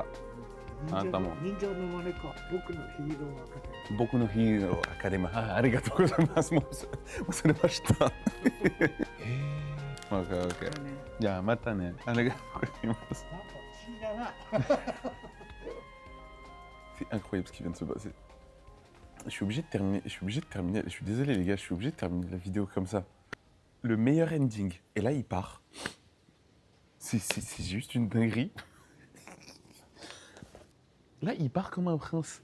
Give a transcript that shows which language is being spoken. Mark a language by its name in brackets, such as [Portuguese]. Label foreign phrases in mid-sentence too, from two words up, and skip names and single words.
[Japanese] あなたも忍者の真似か。僕のヒーローアカデミー。僕のヒーローアカデミー。ありがとうございます。もう忘れました。オッケー。じゃあまたね。ありがとうございます。なんか不思議だな。 [French] C'est incroyable ce qui vient de se passer. Je suis obligé de terminer. Je suis désolé les gars, je suis obligé de terminer la vidéo comme ça. Le meilleur ending. Et là il part. C'est juste une dinguerie. Là, il part comme un prince.